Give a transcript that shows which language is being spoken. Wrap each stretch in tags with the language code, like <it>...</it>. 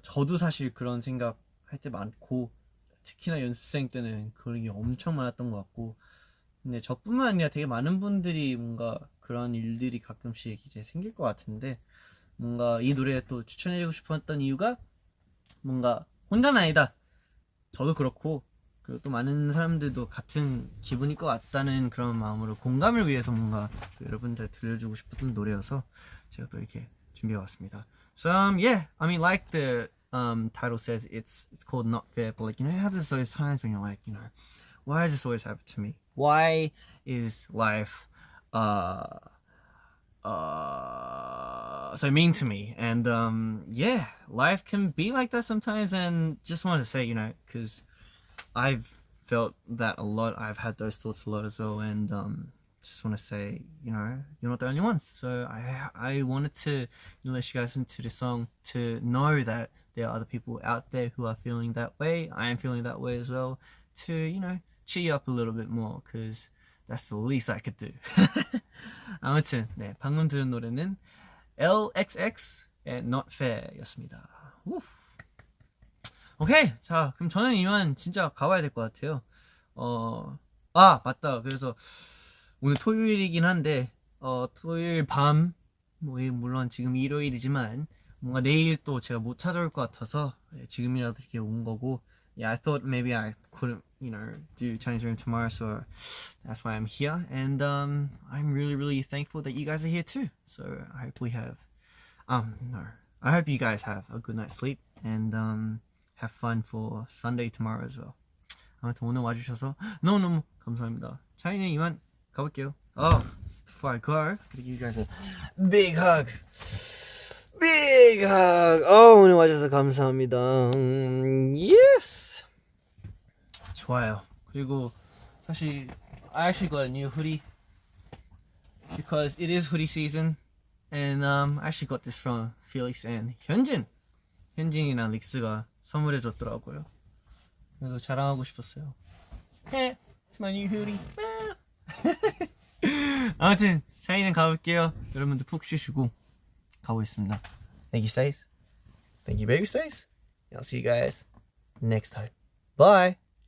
<ko>저도 사실 그런 생각 할 때 많고, 특히나 연습생 때는 그런 게 엄청 많았던 것 같고, 근데 저뿐만 아니라 되게 많은 분들이 뭔가 그런 일들이 가끔씩 이제 생길 것 같은데, 뭔가 이 노래 또 추천해주고 싶었던 이유가 뭔가 혼자는 아니다. 저도 그렇고, 그리고 또 많은 사람들도 같은 기분일 것 같다는 그런 마음으로 공감을 위해서 뭔가 또 여러분들 들려주고 싶었던 노래여서 제가 또 이렇게 준비해왔습니다.</ko> <en>So yeah, I mean, like the title says, it's called Not Fair, but like, you know, you have those times when you're like, you know, why does this always happen to me? Why is life so mean to me? And yeah, life can be like that sometimes. And just wanted to say, you know, because I've felt that a lot. I've had those thoughts a lot as well. And just want to say, you know, you're not the only ones. So I wanted to let you guys into the song to know that there are other people out there who are feeling that way. I am feeling that way as well. To, you know, cheer you up a little bit more, because that's the least I could do.</en> <ko>아무튼 네, 방금 들은 노래는 LXX의 Not Fair였습니다. 오케이, 자 그럼 저는 이만 진짜 가봐야 될 것 같아요. 맞다. 그래서 오늘 토요일이긴 한데 토요일 밤, 물론 지금 일요일이지만 뭔가 내일 또 제가 못 찾아올 것 같아서 지금이라도 이렇게 온 거고.</ko> <en>Yeah, I thought maybe I couldn't, you know, do Chinese room tomorrow, so that's why I'm here. And I'm really, really thankful that you guys are here too. So I hope we have, I hope you guys have a good night's sleep and have fun for Sunday tomorrow as well.</en> <ko>아무튼 오늘 와주셔서 너무너무 감사합니다. 차이는 이만 가볼게요.</ko> <en>Before I go, could I give you guys a big hug? Big hug.</en> <ko>오늘 와줘서 감사합니다.</ko> <en>Yes.</en> <ko>좋아요. 그리고 사실</ko> <en>I actually got a new hoodie because it is hoodie season, and I actually got this from Felix and</en> <ko>현진이랑 릭스가 선물해 줬더라고요. 그래서 자랑하고 싶었어요.</ko> <en>Hey, it's my new hoodie.</en> <ko>아무튼 차이는 가볼게요. 여러분들 푹 쉬시고 가보겠습니다.</ko> <en>Thank you, Stace. Thank you, baby Stace. I'll see you guys next time. Bye.</en>